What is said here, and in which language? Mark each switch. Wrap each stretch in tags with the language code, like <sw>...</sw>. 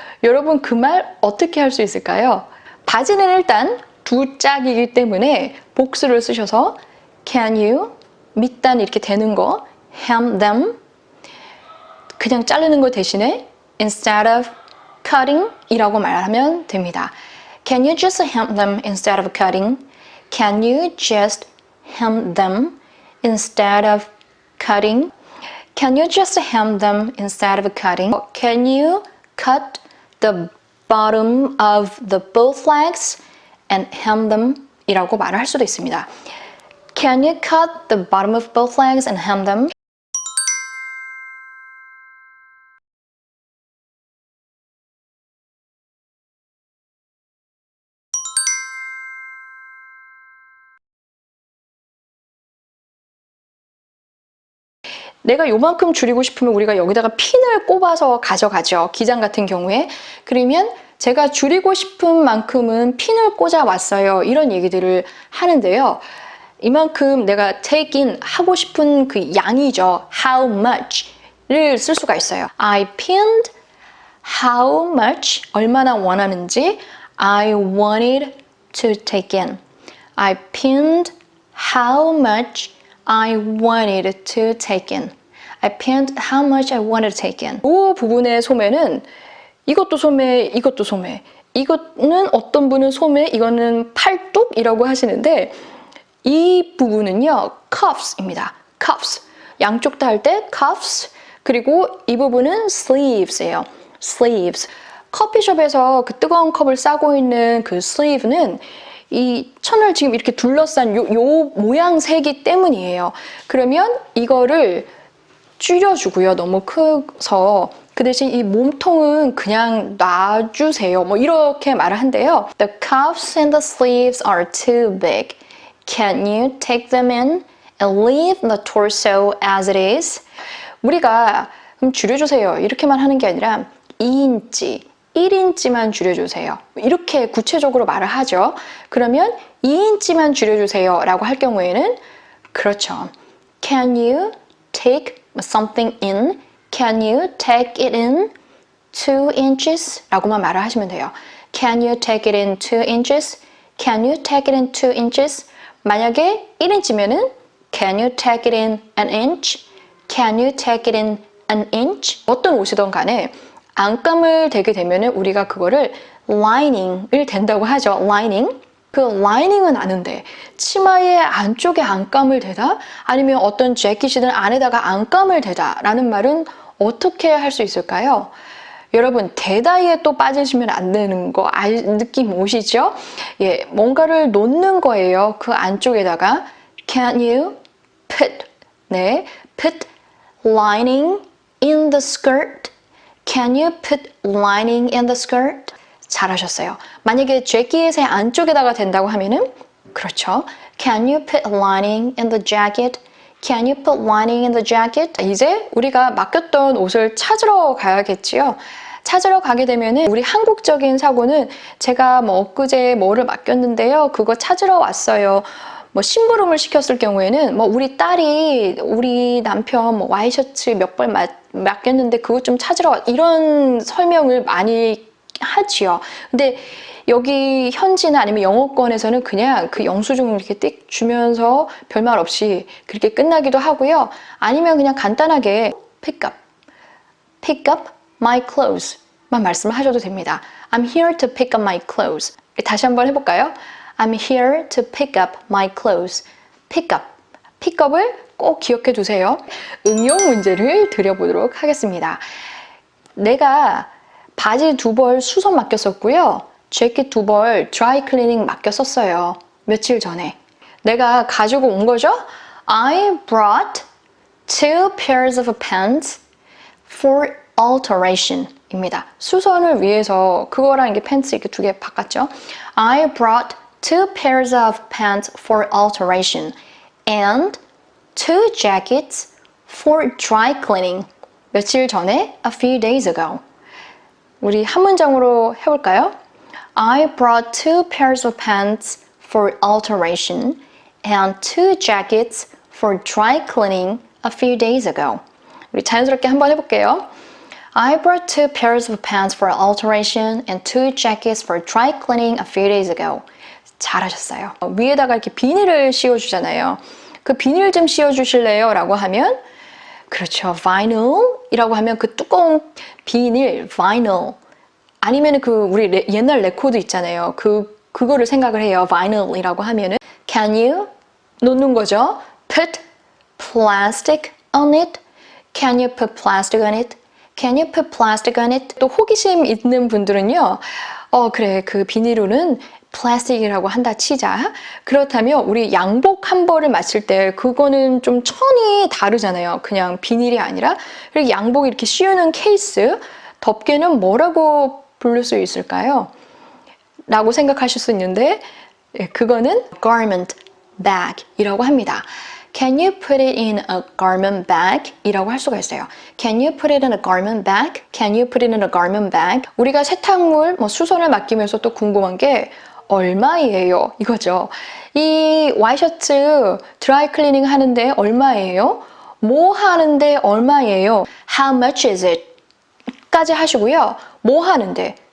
<ko>여러분 그 말 어떻게 할 수 있을까요? 바지는 일단 두 짝이기 때문에 복수를 쓰셔서</ko> <en>can you</en> <ko>밑단 이렇게 대는 거</ko> <en>hem them</en> <ko>그냥 자르는 거 대신에</ko> <en>instead of cutting</en> <ko>이라고 말하면 됩니다.</ko> <en>Can you just hem them instead of cutting? Can you just hem them instead of cutting? Can you just hem them instead of cutting? Can you cut the bottom of the both legs and hem them</en> <ko>이라고 말을 할 수도 있습니다.</ko> <en>Can you cut the bottom of both legs and hem them?</en> <ko>내가 요만큼 줄이고 싶으면 우리가 여기다가 핀을 꼽아서 가져가죠. 기장 같은 경우에. 그러면 제가 줄이고 싶은 만큼은 핀을 꽂아 왔어요. 이런 얘기들을 하는데요. 이만큼 내가</ko> <en>take in</en> <ko>하고 싶은 그 양이죠.</ko> <en>How much</en> <ko>를 쓸 수가 있어요.</ko> <en>I pinned how much</en> <ko>얼마나 원하는지</ko> <en>I wanted to take in. I pinned how much I wanted to take in. I pinned how much I wanted to take in.</en> <ko>이 부분의 소매는 이것도 소매, 이것도 소매. 이거는 어떤 분은 소매, 이거는 팔뚝이라고 하시는데 이 부분은요, cuffs입니다. cuffs. 양쪽 다 할 때 cuffs. 그리고 이 부분은 sleeves예요.</ko> <en>sleeves.</en> <ko>커피숍에서 그 뜨거운 컵을 싸고 있는 그 sleeve는 이 천을 지금 이렇게 둘러싼 요 모양새이기 때문이에요. 그러면 이거를 줄여주고요. 너무 커서. 그 대신 이 몸통은 그냥 놔주세요. 뭐 이렇게 말을 한대요.</ko> <en>The cuffs and the sleeves are too big. Can you take them in and leave the torso as it is?</en> <ko>우리가 그럼 줄여주세요. 이렇게만 하는 게 아니라 2인치, 1인치만 줄여주세요. 이렇게 구체적으로 말을 하죠. 그러면 2인치만 줄여주세요 라고 할 경우에는 그렇죠.</ko> <en>Can you take something in? Can you take it in 2 inches?</en> <ko>라고만 말을 하시면 돼요.</ko> <en>Can you take it in 2 inches? Can you take it in 2 inches?</en> <ko>만약에 1인치면은</ko> <en>Can you take it in an inch? Can you take it in an inch?</en> <ko>어떤 옷이든 간에 안감을 대게 되면은 우리가 그거를 lining을 댄다고 하죠.</ko> <en>lining.</en> <ko>그 lining은 아는데 치마의 안쪽에 안감을 대다? 아니면 어떤 재킷이든 안에다가 안감을 대다 라는 말은 어떻게 할 수 있을까요? 여러분 대다이에 또 빠지시면 안 되는 거 느낌 오시죠? 예, 뭔가를 놓는 거예요. 그 안쪽에다가</ko> <en>Can you put put lining in the skirt? Can you put lining in the skirt?</en> <ko>잘하셨어요. 만약에 재킷의 안쪽에다가 된다고 하면은 그렇죠.</ko> <en>Can you put lining in the jacket? Can you put lining in the jacket?</en> <ko>이제 우리가 맡겼던 옷을 찾으러 가야겠지요. 찾으러 가게 되면은 우리 한국적인 사고는 제가 뭐 엊그제 뭐를 맡겼는데요. 그거 찾으러 왔어요. 뭐 심부름을 시켰을 경우에는 뭐 우리 딸이 우리 남편 뭐 와이셔츠 몇 벌 맡겼는데 그것 좀 찾으러 왔 이런 설명을 많이 하지요. 근데 여기 현지나 아니면 영어권에서는 그냥 그 영수증을 이렇게 띡 주면서 별말 없이 그렇게 끝나기도 하고요. 아니면 그냥 간단하게</ko> <en>pick up my clothes</en> <ko>만 말씀을 하셔도 됩니다.</ko> <en>I'm here to pick up my clothes.</en> <ko>다시 한번 해볼까요?</ko> <en>I'm here to pick up my clothes.</en> <ko>pickup을 꼭 기억해 두세요. 응용 문제를 드려보도록 하겠습니다. 내가 바지 2벌 수선 맡겼었고요. 재킷 2벌 드라이 클리닝 맡겼었어요. 며칠 전에. 내가 가지고 온 거죠?</ko> <en>I brought 2 pairs of pants for alteration</en> <ko>입니다. 수선을 위해서 그거랑 이게 팬츠 이렇게 2개 바꿨죠.</ko> <en>I brought 2 pairs of pants for alteration and 2 jackets for dry cleaning.</en> <ko>며칠 전에</ko> <en>a few days ago.</en> <ko>우리 한 문장으로 해볼까요?</ko> <en>I brought 2 pairs of pants for alteration and 2 jackets for dry cleaning a few days ago.</en> <ko>우리 자연스럽게 한번 해볼게요.</ko> <en>I brought 2 pairs of pants for alteration and 2 jackets for dry cleaning a few days ago.</en> <ko>잘하셨어요. 위에다가 이렇게 비닐을 씌워주잖아요. 그 비닐 좀 씌워주실래요? 라고 하면 그렇죠. vinyl이라고 하면 그 두꺼운 비닐, vinyl. 아니면 그 우리 옛날 레코드 있잖아요. 그거를 생각을 해요. vinyl이라고 하면은</ko> <en>can you</en> <ko>놓는 거죠.</ko> <en>put plastic on it. Can you put plastic on it? Can you put plastic on it?</en> <ko>또 호기심 있는 분들은요. 그래. 그 비닐로는 플라스틱이라고 한다 치자. 그렇다면 우리 양복 한 벌을 맞출 때 그거는 좀 천이 다르잖아요. 그냥 비닐이 아니라. 그리고 양복 이렇게 씌우는 케이스, 덮개는 뭐라고 부를 수 있을까요? 라고 생각하실 수 있는데 그거는 garment bag이라고 합니다.</ko> <en>Can you put it in a garment bag?</en> <ko>이라고 할 수가 있어요.</ko> <en>Can you put it in a garment bag? Can you put it in a garment bag?</en> <ko>우리가 세탁물, 수선을 맡기면서 또 궁금한 게 얼마예요? 이거죠. 이 와이셔츠 드라이 클리닝 하는데 얼마예요? 뭐 하는데 얼마예요?</ko> <en>How much is it?</en> <ko>까지 하시고요. 뭐 하는데?</ko>